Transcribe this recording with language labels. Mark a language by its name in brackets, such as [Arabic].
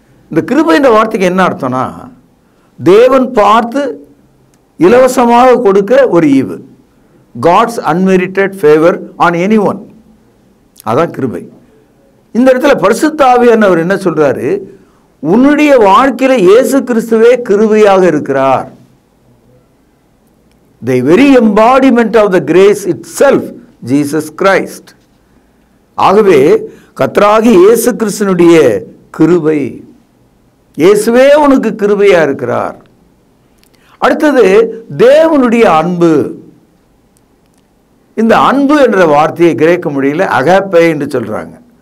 [Tamil] இந்த கிருபை என்ற வார்த்தைக்கு என்ன அர்த்தம்னா, தேவன் பார்த்து இலவசமாக கொடுக்க ஒரு ஈவு. [English] God's unmerited favour on anyone, [Tamil] அதான் கிருபை. இந்த இடத்துல பரிசுத்த ஆவியானவர் என்ன சொல்றாரு, உன்னுடைய வாழ்க்கையில இயேசு கிறிஸ்துவே கிருபையாக இருக்கிறார். [English] The very embodiment of the grace itself, Jesus Christ. [Tamil] ஆகவே கர்த்தராகிய இயேசு கிறிஸ்துனுடைய கிருபை, இயேசுவே உனக்கு கிருபையா இருக்கிறார். அடுத்தது தேவனுடைய அன்பு. இந்த அன்பு என்ற வார்த்தையை கிரேக்க மொழியில் அகாப்பே என்று சொல்றாங்க.